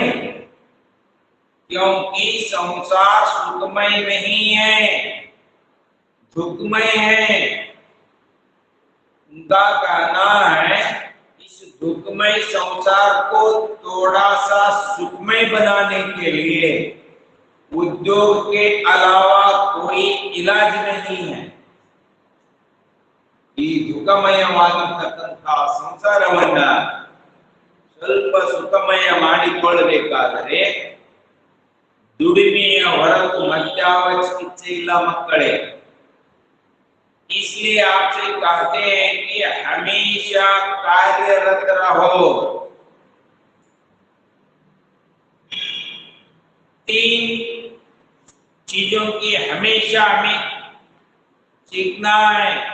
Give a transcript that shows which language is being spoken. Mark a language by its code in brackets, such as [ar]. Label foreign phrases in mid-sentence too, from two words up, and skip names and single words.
[hi] क्योंकि संसार सुखमय नहीं है, दुखमय है। उनका कहना है इस दुखमय संसार को थोड़ा सा सुखमय बनाने के लिए उद्योग के अलावा कोई इलाज नहीं है। [kn] ಈ ದುಃಖಮಯವಾಗಿರತಕ್ಕಂತಹ ಸಂಸಾರವನ್ನ ಸ್ವಲ್ಪ ಸುಖಮಯ ಮಾಡಿಕೊಳ್ಳಬೇಕಾದರೆ ದುಡಿಮೆಯ ಹೊರತು ಮತ್ಯಾವ ಚಿಕಿತ್ಸೆ ಇಲ್ಲ ಮಕ್ಕಳೇ। [hi] इसलिए आपसे कहते हैं कि हमेशा कार्यरत रहो। 3 चीजों की हमेशा हमें सीखना है।